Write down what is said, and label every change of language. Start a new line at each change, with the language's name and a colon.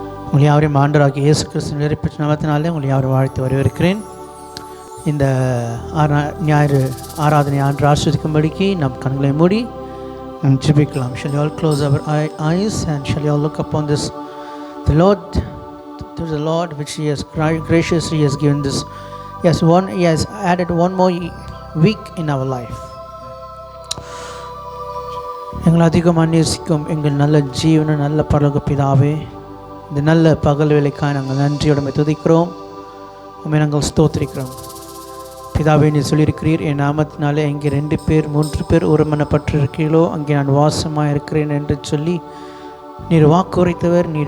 Tamil: உங்களை யாவரையும் ஆண்டவராகிய இயேசு கிறிஸ்து நிறைவேற்ற நாமத்தினாலே உங்களை யாவரும் வாழ்த்து வரவேற்கிறேன். இந்த ஞாயிறு ஆராதனை ஆண்டு ஆஸ்வதிக்கும்படிக்கு நம் கண்களை மூடி நாம் ஜெபிக்கலாம்.
English: Shall you all close our eyes and shall you all look upon this the Lord, to the Lord which He has graciously has given this. He has added one more week in our life.
Tamil: எங்களை அதிகம் நேசிக்கும் எங்கள் நல்ல ஜீவன நல்ல பரலோக பிதாவே, இந்த நல்ல பகல் வேலைக்காக நாங்கள் நன்றியோடு துதிக்கிறோம், உம்மை நாங்கள் ஸ்தோத்திரிக்கிறோம். பிதாவே, நீ சொல்லியிருக்கிறீர், என் நாமத்தினாலே இங்கே 2 பேர் 3 பேர் ஒருமனப்பட்டிருக்கிறீர்களோ அங்கே நான் வாசமாக இருக்கிறேன் என்று சொல்லி நீர் வாக்குரைத்தவர்.